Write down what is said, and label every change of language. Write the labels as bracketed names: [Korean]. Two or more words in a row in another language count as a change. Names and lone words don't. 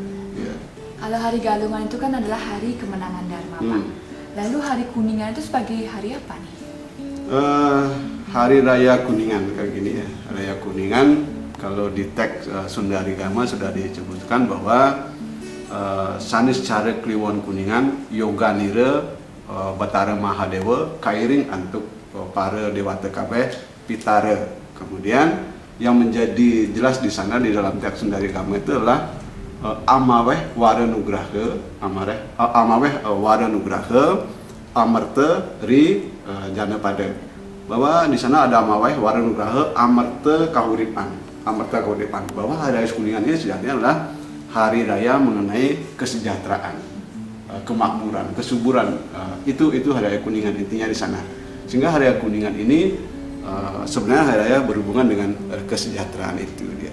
[Indonesian] Ya. Kalau hari Galungan itu kan adalah hari kemenangan Dharma Pak. Lalu hari Kuningan itu sebagai hari apa nih? Hari Raya Kuningan kayak gini ya. Raya Kuningan kalau di teks Sundarigama sudah disebutkan bahwa [Kawi] sanis cara kliwon Kuningan yoga nira batara Mahadewa kairing antuk para dewata kabeh pitara. [Indonesian] Kemudian yang menjadi jelas di sana di dalam teks Sundarigama itu adalah [Kawi] amaweh wara nugraha, amaweh wara nugraha, amarta ri jana pada. [Indonesian] Bahwa di sana ada [Kawi] amaweh wara nugraha, amarta kahuripan, [Indonesian] bahwa hari raya Kuningan ini sejatinya adalah hari raya mengenai kesejahteraan, kemakmuran, kesuburan. Itu hari raya Kuningan intinya di sana. Sehingga hari raya Kuningan ini sebenarnya hari raya berhubungan dengan kesejahteraan itu dia.